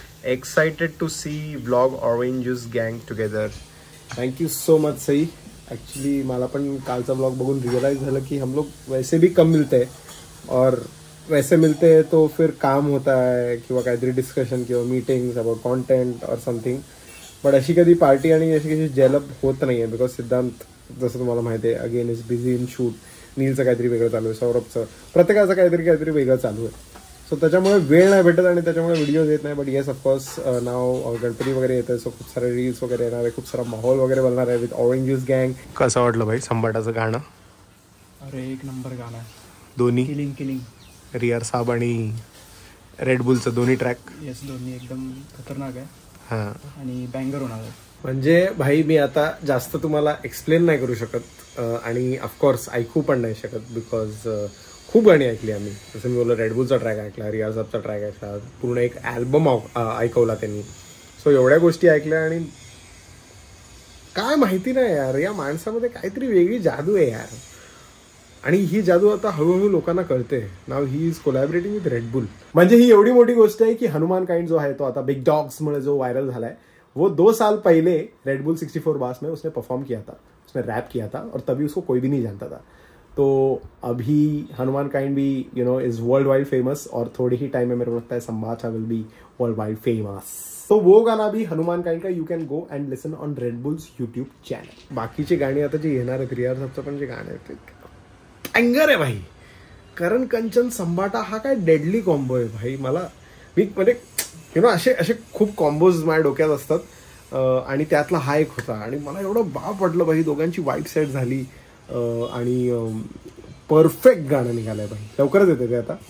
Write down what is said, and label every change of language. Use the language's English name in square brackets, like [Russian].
[English] Excited to see vlog Orange Juice gang together. Thank you so much Sai. [Marathi] Actually मला पण कालचा blog बघून realise झालं कि [Hindi] हम लोग वैसे भी कम मिलते हैं, और वैसे मिलते हैं तो फिर काम होता है [Marathi] किंवा काहीतरी डिस्कशन किंवा मीटिंग्स अबाउट कॉन्टेंट और समथिंग. बट अशी कधी पार्टी आणि अशी कशी जेलअप होत नाही आहे. बिकॉज सिद्धांत जसं तुम्हाला माहिती आहे again [English] Is busy in shoot. [Marathi] नीलचं काहीतरी वेगळं चालू आहे, सौरभचं, प्रत्येकाचं काहीतरी वेगळं चालू आहे. सो त्याच्यामुळे वेळ नाही भेटत आणि त्याच्यामुळे व्हिडिओज येत नाही. [English] but yes of course [Marathi] नाव गणपती वगैरे येत आहे, सो खूप सारे रील्स वगैरे येणार आहे, खूप सारा माहोल वगैरे बनणार आहे विथ ऑरेंज ज्यूस गँग. कसं वाटलं भाई संबाटाचं गाणं? अरे एक नंबर गाणं आहे. दोन्ही [English] killing [Marathi] रियार साब आणि रेडबुलचं दोन्ही ट्रॅक. येस, दोन्ही एकदम खतरनाक आहे. हां, आणि बँगर होणार आहे. म्हणजे भाई मी आता जास्त तुम्हाला एक्सप्लेन नाही करू शकत आणि ऑफकोर्स ऐकू पण नाही शकत. बिकॉज खूप गाणी ऐकली आम्ही. जसं मी बोललो, रेडबुलचा ट्रॅक ऐकला, रियाज साबचा ट्रॅक ऐकला, पूर्ण एक अल्बम ऐकवला त्यांनी. सो एवढ्या गोष्टी ऐकल्या आणि काय माहिती नाही यार, या माणसामध्ये काहीतरी वेगळी जादू आहे यार. आणि ही जादू आता हळूहळू लोकांना कळते. [English] Now he is collaborating with Red Bull. [Marathi] म्हणजे ही एवढी मोठी गोष्ट आहे की हनुमान काइंड जो आहे तो आता बिग डॉग्स मुळे जो व्हायरल झालाय, [Hindi] वो 2 साल पहले रेडबुल 64 बार्स में उसने परफॉर्म किया था, उसने रैप किया था और तभी उसको कोई भी नहीं जानता था. तो अभी हनुमान काइंड भी [English] is world wide famous [Hindi] और थोड़े ही टाइम में मेरे को लगता है संबाटा [English] Will be world wide famous. [Hindi] तो वो गाना भी हनुमान काइंड का [English] You can go and listen on Red Bull's YouTube channel. [Marathi] बाकीची गाणी आता जी येणार आहेत, रियाज साबचं पण जे गाणं आहे अँगर आहे भाई. करण कंचन संबाटा हा काय डेडली कॉम्बो आहे भाई. मला मी म्हणजे असे खूप कॉम्बोज माझ्या डोक्यात असतात आणि त्यातला हा एक होता. आणि मला एवढं बाप वाटलं भाई, दोघांची वाईब सेट झाली आणि परफेक्ट गाणं निघालंय भाई. लवकरच येते ते आता.